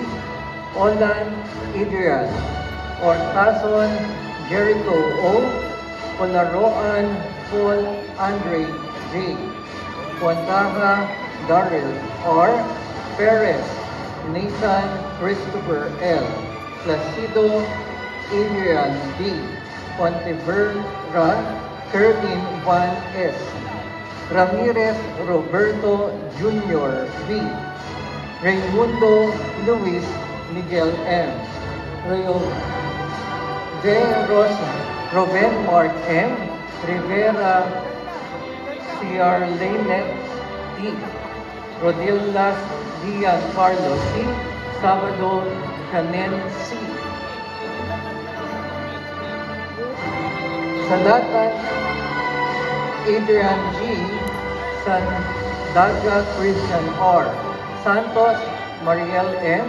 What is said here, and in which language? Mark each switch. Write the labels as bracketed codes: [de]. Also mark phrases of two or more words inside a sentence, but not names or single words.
[en] Olan Adrian. Ortason, Jericho O. Polaroan, Paul Andre J. Quantaja, Daryl R. Perez, Nathan Christopher L. Placido, Adrian B. Pontevedra, Kervin Juan S. Ramirez Roberto Jr. B. Raimundo Luis Miguel M. De Rosa, Roben Mark M. Rivera Ciarlenet T. Rodillas Dian Carlos C. Sabado Canen C. Salatan Adrian G. Sandaga Christian R. Santos Mariel M.